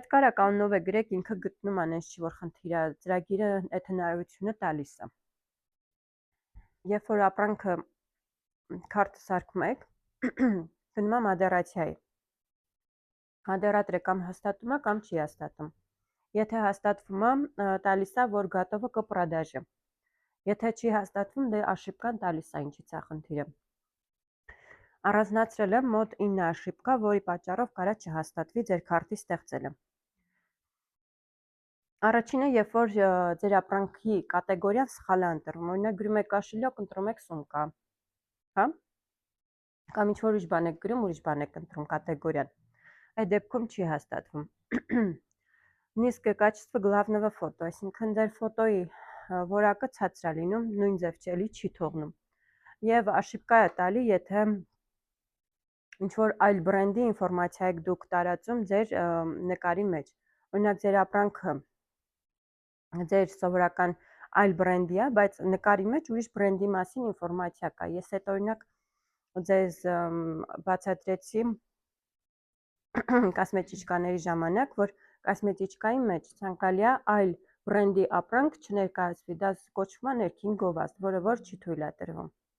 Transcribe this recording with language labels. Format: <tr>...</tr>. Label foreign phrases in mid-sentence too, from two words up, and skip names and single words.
<hy>կարա կանոնով է գրեք, ինքը գտնում է, այնց չի որ խնդիր է, ծրագիրը այդ հնարավորությունը տալիս է։ Երբ որ ապրանքը քարտը սարքում եք, գնում է մոդերացիայի։ Մոդերատորը կամ հաստատում է, կամ չի հաստատում։ Եթե հաստատվում է, տալիս է, որ</hy> <ru>готово к продаже։</ru> <hy>Եթե չի հաստատվում, դե ошибкան տալիս է, ինչից է խնդիրը։ Առանձնացրել եմ մոտ 9 ошибка, որի պատճառով կարա չհաստատվի ձեր քարտի ստեղծելը։ Առաջինը, երբ որ ձեր ապրանքի կատեգորիան սխալ է ընտրվում, օրինակ գրում եք կաշելյակ, ընտրում եք սումկա, հա? Կամ ինչ-որ ուրիշ բան եք գրում, ուրիշ բան եք ընտրում կատեգորիան։ Այդ դեպքում չի հաստատվում։</hy> <ru>Низкое качество главного фото,</ru> <hy>այսինքն ձեր ֆոտոյի որակը ցածր է լինում, նույն ձև չէ, չի թողնում։ Եվ ошибка է տալի, եթե ինչ-որ այլ բրենդի ինֆորմացիա եք դուք տարածում ձեր նկարի մեջ։ Օրինակ ձեր ապրանքը ձեր սովորական այլ բրենդի է, բայց նկարի մեջ ուրիշ բրենդի մասին ինֆորմացիա կա։ Ես այդ օրինակ ձեզ բացատրեցի կասմետիկաների ժամանակ, որ կասմետիկայի մեջ ցանկալի է այլ բրենդի ապրանք չներկայացվի, դա կոչվում է ներքին գովազդ, որը որ չի թույլատրվում։</hy>